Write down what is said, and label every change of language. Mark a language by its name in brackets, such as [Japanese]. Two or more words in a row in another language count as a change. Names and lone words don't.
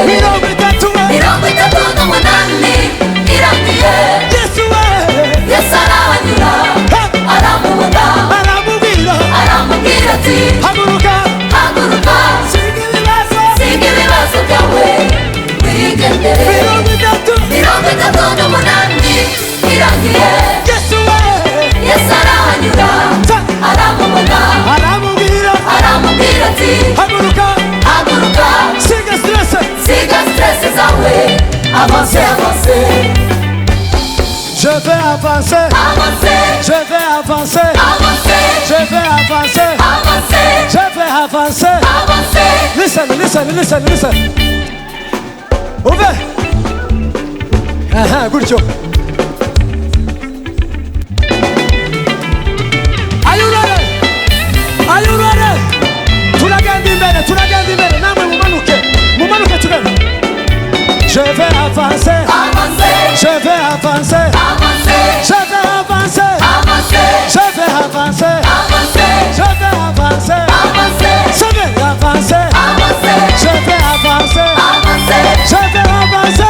[Kinyarwanda] Mirongo itatu n'umunani irangiye, Yesu arahanyura aramubona aramubwira ati haguruka siga ibibazo byawe wigendere. Mirongo itatu n'umunani irangiye, Yesu arahanyura aramubona aramubwira ati haguruka siga stress zawe avance. [French] Je vais avancer, avancer, je vais avancer, avancer, je vais avancer. [English] listen. Over. Gutyo. Are you ready? [Kinyarwanda] Turagenda imbere namwe mumanuke tugenda. [French] Je vais avancer. Je vais avancer. Je vais avancer. Je vais avancer. Je vais avancer. Je vais avancer. Je vais avancer. Je vais avancer.